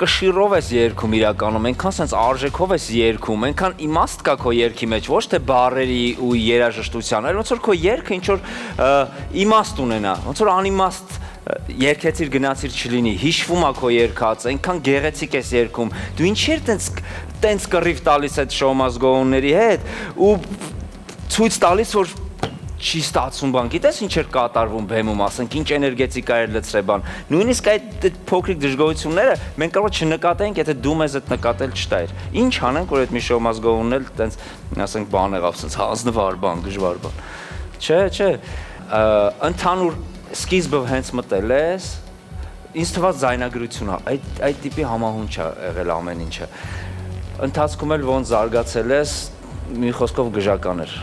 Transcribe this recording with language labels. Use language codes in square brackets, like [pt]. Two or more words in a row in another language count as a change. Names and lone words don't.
[hy] կշիռով ես երգում իրականում, այնքան sense արժեքով ես երգում, այնքան իմաստ կա քո երգի մեջ, ոչ թե բառերի ու երաժշտության, այլ ոնց որ քո երգը ինչ որ իմաստ ունենա, ոնց որ անիմաստ երգեցիր գնացիր չլինի, հիշվում է քո երգած, այնքան գեղեցիկ ես երգում, դու ինչեր տենց կռիվ տալիս այդ [en] show must go-on-ների [hy] հետ ու ցույց տալիս որ չի ստացվում բան, գիտես ինչ էր կատարվում բեմում, ասենք ինչ էներգետիկա էր լցրել բան։ Նույնիսկ այդ փոքրիկ դժգոհությունները մենք կարող չնկատենք, եթե դու մեզ այդ նկատել չտայր։ Ինչ անենք, որ այդ մի [en] show must go-on-ն [hy] էլ տենց, ասենք բան եղավ, ասենց հանձնվար բան, դժվար բան։ Չէ, ընդհանուր սկիզբը հենց մտել ես, ինձ թվաց զայնագրություն է, այդ տիպի համահունչ է եղել ամեն ինչը։ Ընթացքում էլ ոնց զարգացել ես, մի խոսքով գժական էր։